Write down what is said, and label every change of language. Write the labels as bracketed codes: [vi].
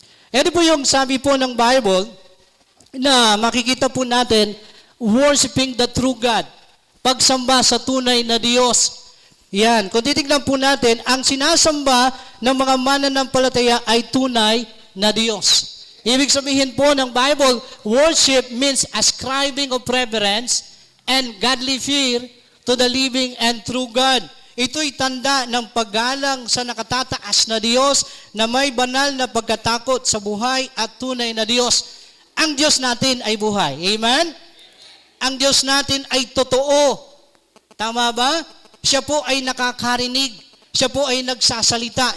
[tl] Ito po yung sabi po ng Bible na makikita po natin, [en] worshiping the true God. [tl] Pagsamba sa tunay na Diyos. Yan. Kung titignan po natin, ang sinasamba ng mga mananampalataya ay tunay na Diyos. Ibig sabihin po ng [en] Bible, worship means ascribing of reverence and godly fear to the living and true God. [tl] Ito'y tanda ng paggalang sa nakatataas na Diyos na may banal na pagkatakot sa buhay at tunay na Diyos. Ang Diyos natin ay buhay. Amen? Ang Diyos natin ay totoo. Tama ba? Siya po ay nakakarinig. Siya po ay nagsasalita.